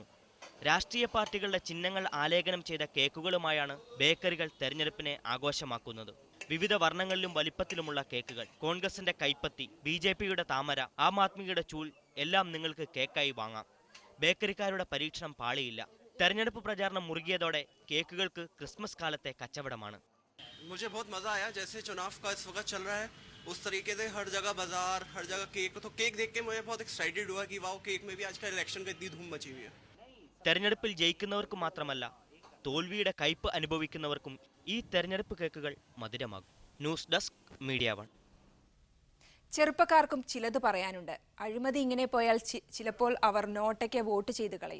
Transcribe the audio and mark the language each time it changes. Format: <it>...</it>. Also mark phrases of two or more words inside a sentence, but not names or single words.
<ml>രാഷ്ട്രീയ പാർട്ടികളുടെ ചിഹ്നങ്ങൾ ആലേഖനം ചെയ്ത കേക്കുകളുമായാണ് ബേക്കറികൾ തെരഞ്ഞെടുപ്പിനെ ആഘോഷമാക്കുന്നത്. വിവിധ വർണ്ണങ്ങളിലും വലിപ്പത്തിലുമുള്ള കേക്കുകൾ, കോൺഗ്രസിന്റെ കൈപ്പത്തി, BJPയുടെ താമര, ആം ആദ്മിയുടെ ചൂൽ എല്ലാം നിങ്ങൾക്ക് കേക്കായി വാങ്ങാം. ബേക്കറിക്കാരുടെ പരീക്ഷണം പാളിയില്ല. തെരഞ്ഞെടുപ്പ് പ്രചാരണം മുറുകിയതോടെ കേക്കുകൾക്ക് ക്രിസ്മസ് കാലത്തെ കച്ചവടമാണ്.</ml> <hi>मुझे बहुत मजा आया. जैसे चुनाव का इस वक्त चल रहा है उस तरीके से हर जगह बाजार, हर जगह केक. तो केक देख के मुझे बहुत एक्साइटेड हुआ कि वाओ, केक में भी आजकल इलेक्शन का इतनी धूम मची हुई है.</hi> <ml>തെരഞ്ഞെടുപ്പിൽ ജയിക്കുന്നവർക്ക് മാത്രമല്ല, തോൽവിയുടെ കയ്പ് അനുഭവിക്കുന്നവർക്കും ഈ തെരഞ്ഞെടുപ്പ് കേക്കുകൾ മധുരമാകും.</ml> <en>News Desk Media 1.</en> <ml>ചെറുപ്പക്കാർക്കും ചിലത് പറയാനുണ്ട്. അഴിമതി ഇങ്ങനെ പോയാൽ ചിലപ്പോൾ അവർ നോട്ടയ്ക്ക് വോട്ട് ചെയ്ത് കളയും.</ml>